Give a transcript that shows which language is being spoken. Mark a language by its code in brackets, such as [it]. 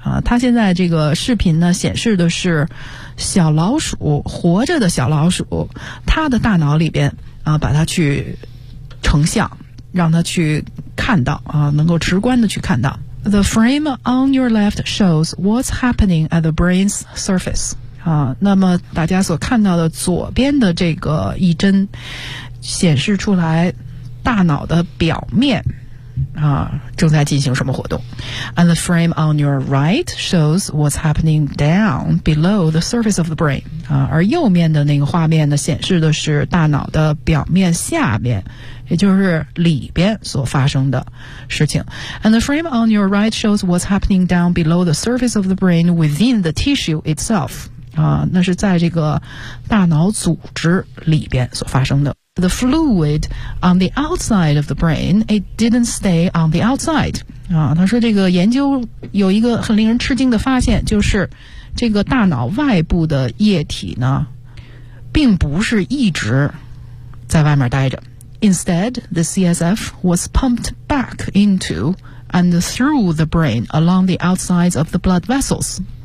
[zh] 他现在这个视频呢显示的是小老鼠活着的小老鼠他的大脑里边把它去成像让它去看到能够直观的去看到 [en] The frame on your left shows what's happening at the brain's surface [zh] 那么大家所看到的左边的这个一帧显示出来大脑的表面正在进行什么活动。 [en] And the frame on your right shows what's happening down below the surface of the brain. [zh] 而右面的那个画面呢，显示的是大脑的表面下面，也就是里边所发生的事情。 [en] And the frame on your right shows what's happening down below the surface of the brain within the tissue itself. [zh] 那是在这个大脑组织里边所发生的。 [en] The fluid on the outside of the brain, it didn't stay on the outside. [zh] 他说这个研究有一个很令人吃惊的发现，就是这个大脑外部的液体呢，并不是一直在外面待着。 [en] Instead, the CSF was pumped back into and through the brain along the outsides of the blood vessels.